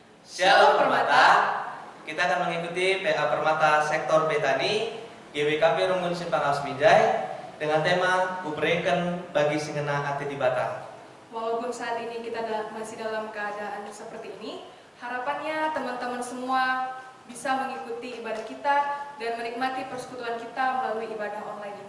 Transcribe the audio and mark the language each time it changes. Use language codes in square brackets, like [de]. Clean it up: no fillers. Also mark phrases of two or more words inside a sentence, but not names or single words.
[id] Shalom Permata. Kita akan mengikuti PA Permata Sektor Betani GBKP Rungun Simpang Asmijai dengan tema Kubreken bagi Singena Ati Dibata. Walaupun saat ini kita masih dalam keadaan seperti ini, harapannya teman-teman semua bisa mengikuti ibadah kita dan menikmati persekutuan kita melalui ibadah online ini.